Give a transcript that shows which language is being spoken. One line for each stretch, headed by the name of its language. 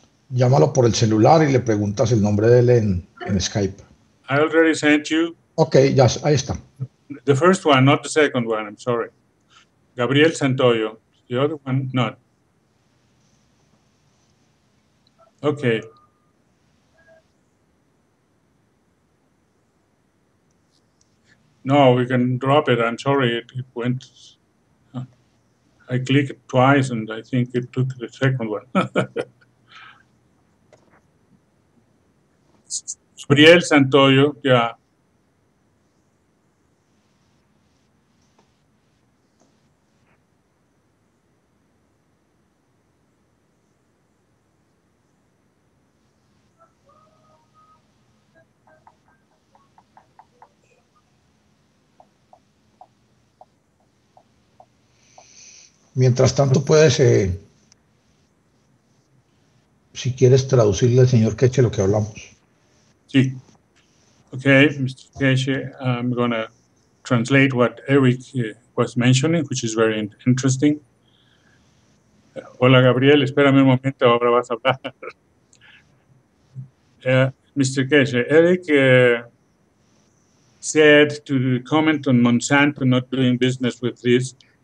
Spanish: Llámalo por el celular y le preguntas el nombre de él en Skype.
English: I already sent you.
Spanish: Ok, ya, ahí está.
English: The first one, not the second one, I'm sorry. Gabriel Santoyo. The other one, not. Okay. No, we can drop it. I'm sorry, it went. I clicked twice, and I think it took the second one. Gabriel Santoyo, yeah.
Spanish: Mientras tanto, puedes, si quieres, traducirle al señor Queche lo que hablamos. Sí.
English: Okay, Mr. Queche, I'm going to translate what Eric was mentioning, which is very interesting.
Spanish: Hola, Gabriel, espérame un momento, ahora vas a hablar.
English: Mr. Queche, Eric said to comment on Monsanto not doing business with this.